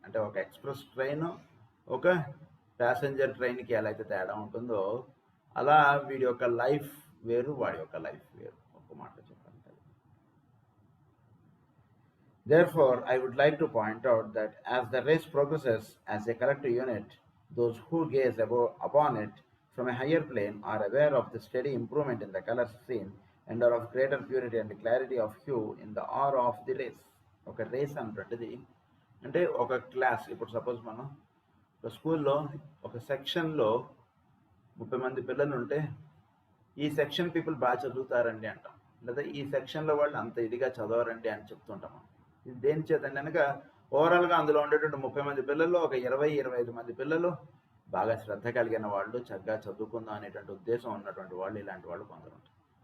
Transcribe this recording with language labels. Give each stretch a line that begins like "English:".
Telugu: అంటే ఒక express train ఒక ప్యాసింజర్ ట్రైన్కి ఎలా అయితే తేడా ఉంటుందో అలా వీడి యొక్క లైఫ్ వేరు, వాడి యొక్క లైఫ్ వేరు. ఒక మాట చెప్పాలంటే
English: therefore I would like to point out that as the race progresses as a collective unit, those who gaze upon it from a higher plane are aware of the steady improvement in the colors seen and are of greater purity and clarity of hue in the aura of the race.
Telugu: ఒక race అంటుంటుంది అంటే ఒక class. ఇప్పుడు suppose మనం ఒక స్కూల్లో ఒక సెక్షన్లో 30 మంది పిల్లలు ఉంటే ఈ సెక్షన్ పీపుల్ బాగా చదువుతారండి అంటాం, లేదా ఈ సెక్షన్లో వాళ్ళు అంత ఇదిగా చదవరండి అని చెప్తుంటాం. ఇది దేని చేతండి కనుక ఓవరాల్గా అందులో ఉండేటువంటి 30 మంది పిల్లల్లో ఒక 20-25 మంది పిల్లలు బాగా శ్రద్ధ కలిగిన వాళ్ళు, చక్కగా చదువుకుందాం అనేటువంటి ఉద్దేశం ఉన్నటువంటి వాళ్ళు, ఇలాంటి వాళ్ళు కొందరు ఉంటారు.